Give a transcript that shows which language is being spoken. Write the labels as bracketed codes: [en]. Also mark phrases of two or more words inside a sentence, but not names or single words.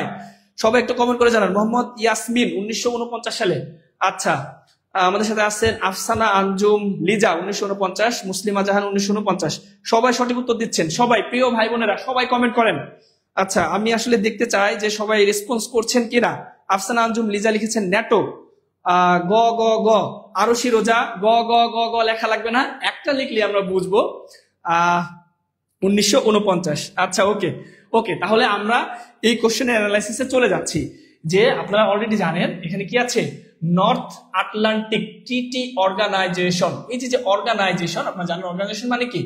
[bn] সবাই একটু কমেন্ট করে জানান। মোহাম্মদ ইয়াসমিন 1949 সালে। আচ্ছা, আমাদের সাথে আছেন আফসানা আঞ্জুম লিজা 1949, মুসলিমা জাহান 1949। সবাই সঠিক উত্তর দিচ্ছেন। সবাই, প্রিয় ভাই বোনেরা, সবাই কমেন্ট করেন। আচ্ছা, আমি আসলে দেখতে চাই যে সবাই রেসপন্স করছেন কিনা। আফসানা আঞ্জুম লিজা লিখেছেন ন্যাটো। গ গ গ আরশি রোজা গ গ গ গ লেখা লাগবে না, একটা লিখলে আমরা বুঝবো 1949। আচ্ছা, [en] okay okay, [bn] তাহলে আমরা এই কোশ্চেনের অ্যানালাইসিসে চলে যাচ্ছি। যে আপনারা অলরেডি জানেন এখানে কি আছে, নর্থ আটলান্টিক ট্রিটি অর্গানাইজেশন। এই যে অর্গানাইজেশন, আপনারা জানেন অর্গানাইজেশন মানে কি?